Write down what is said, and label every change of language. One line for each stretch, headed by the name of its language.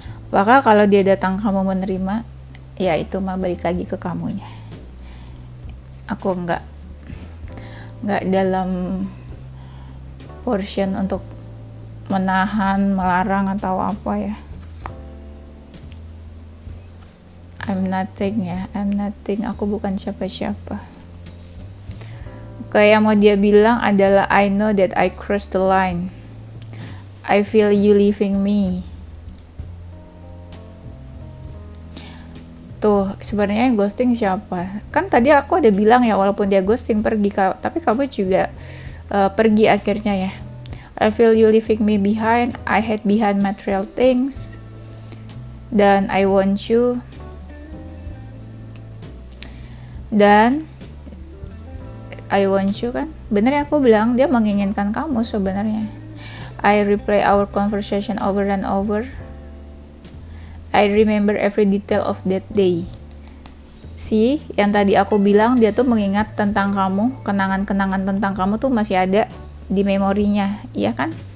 Indonesian: Maka kalau dia datang kamu menerima, ya itu mah balik lagi ke kamunya. Aku nggak dalam portion untuk menahan, melarang atau apa ya.
English: I'm nothing ya, I'm nothing.
Indonesian: Aku bukan siapa-siapa. Kayak mau dia bilang adalah
English: I know that I crossed the line. I feel you leaving me.
Indonesian: Tuh, sebenarnya ghosting siapa? Kan tadi aku ada bilang ya, walaupun dia ghosting pergi, tapi kamu juga pergi akhirnya ya.
English: I feel you leaving me behind. I hide behind material things. Dan I want you. Dan I want you kan?
Indonesian: Bener ya aku bilang dia menginginkan kamu sebenarnya.
English: I replay our conversation over and over. I remember every detail of that day.
Indonesian: See, yang tadi aku bilang dia tuh mengingat tentang kamu, kenangan-kenangan tentang kamu tuh masih ada di memorinya, iya kan?